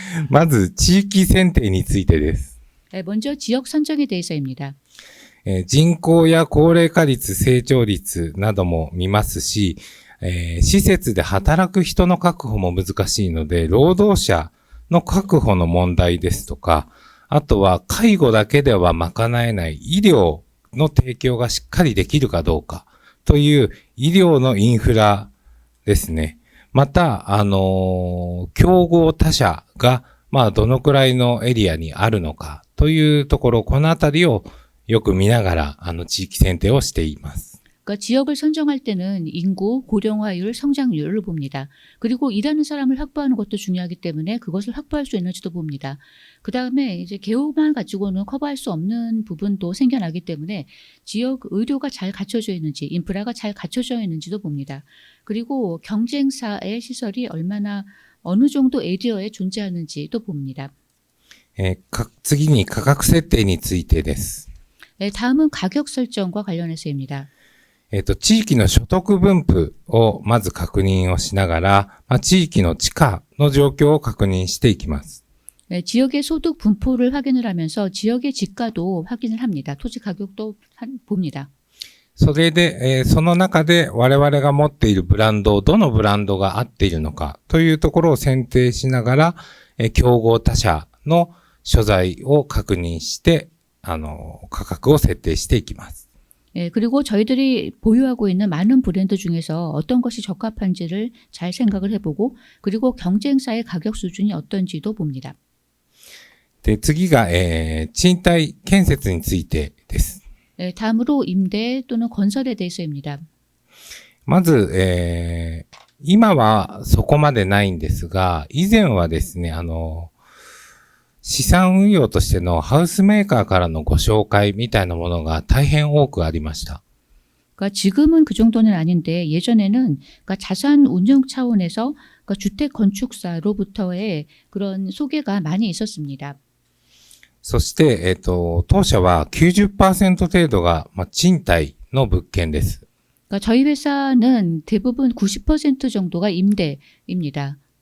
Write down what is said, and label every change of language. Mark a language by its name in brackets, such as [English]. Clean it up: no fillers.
[Japanese] まず、地域選定についてです。 [Korean] 먼저 지역 선정에 대해서입니다. [Japanese] 人口や高齢化率、成長率なども見ますし、施設で働く人の確保も難しいので、労働者の確保の問題ですとか、あとは介護だけでは賄えない医療の提供がしっかりできるかどうかという医療のインフラですね。また、競合他社が、どのくらいのエリアにあるのかというところ、このあたりをよく見ながら、地域選定をしています。 [Korean] 그러니까 지역을 선정할 때는 인구, 고령화율, 성장률을 봅니다. 그리고 일하는 사람을 확보하는 것도 중요하기 때문에 그것을 확보할 수 있는지도 봅니다. 그 다음에 이제 개호만 가지고는 커버할 수 없는 부분도 생겨나기 때문에 지역 의료가 잘 갖춰져 있는지, 인프라가 잘 갖춰져 있는지도 봅니다. 그리고 경쟁사의 시설이 얼마나 어느 정도 에리어에 존재하는지도 봅니다. [Japanese] 次に価格設定についてです。 [Korean] 다음은 가격 설정과 관련해서입니다. [Japanese] 地域の所得分布をまず確認をしながら、地域の地価の状況を確認していきます。 [Korean] 지역의 소득 분포를 확인을 하면서 지역의 지가도 확인을 합니다. 토지 가격도 봅니다. [Japanese] それで、その中で我々が持っているブランドをどのブランドが合っているのかというところを選定しながら、競合他社の所在を確認して、価格を設定していきます。 [Korean] 그리고 저희들이 보유하고 있는 많은 브랜드 중에서 어떤 것이 적합한지를 잘 생각을 해보고 그리고 경쟁사의 가격 수준이 어떤지도 봅니다. [Japanese] で、次が、賃貸建設についてです。 [Korean] 다음으로 임대 또는 건설에 대해서입니다. [Japanese] まず、今はそこまでないんですが、以前はですね、資産運用としてのハウスメーカーからのご紹介みたいなものが大変多くありました。 [Korean] 그러니까 지금은 그 정도는 아닌데 예전에는 그러니까 자산 운영 차원에서 그러니까 주택 건축사로부터의 그런 소개가 많이 있었습니다. [Japanese] そして、当社は 90% 程度が、賃貸の物件です。 [Korean] 그러니까 저희 회사는 대부분 90% 정도가 임대입니다.